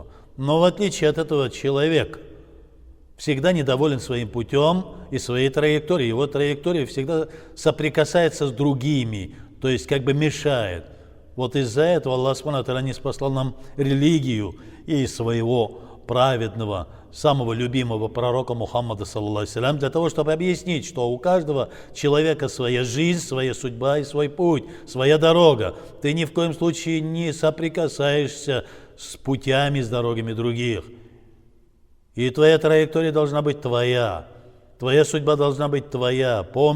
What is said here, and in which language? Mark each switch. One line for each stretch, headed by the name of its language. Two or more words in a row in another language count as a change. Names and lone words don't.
Russian: Но в отличие от этого человек всегда недоволен своим путем и своей траекторией. Его траектория всегда соприкасается с другими, то есть как бы мешает. Вот из-за этого Аллах
Arabic: سبحانه وتعالى
Russian: не спаслал нам религию и своего праведного, самого любимого пророка Мухаммада
Arabic: صلى الله عليه وسلم,
Russian: для того, чтобы объяснить, что у каждого человека своя жизнь, своя судьба и свой путь, своя дорога. Ты ни в коем случае не соприкасаешься с путями, с дорогами других. И твоя траектория должна быть твоя. Твоя судьба должна быть твоя.